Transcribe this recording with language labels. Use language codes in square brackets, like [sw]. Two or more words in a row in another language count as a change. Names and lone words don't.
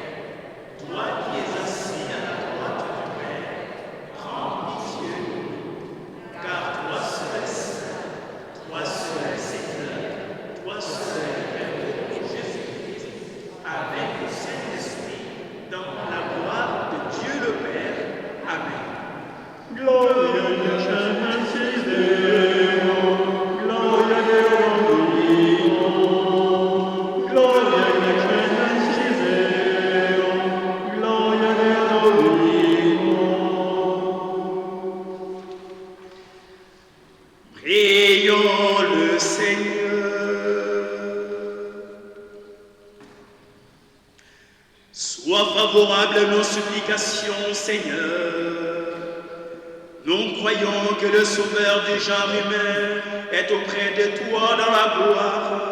[fr] Toi qui es assis à la droite du Père, prends pitié de nous. Car toi seul es saint, toi seul es Seigneur, toi seul es Père de Jésus-Christ, avec le Saint-Esprit, dans la gloire de Dieu le Père. Amen. [la] Gloria in excelsis Deo, gloria Deo Domino, gloria in excelsis Deo, gloria Deo Domino. [fr] Prions le Seigneur. Sois favorable à nos supplications, Seigneur. Nous croyons que le Sauveur du genre humain est auprès de toi dans la gloire.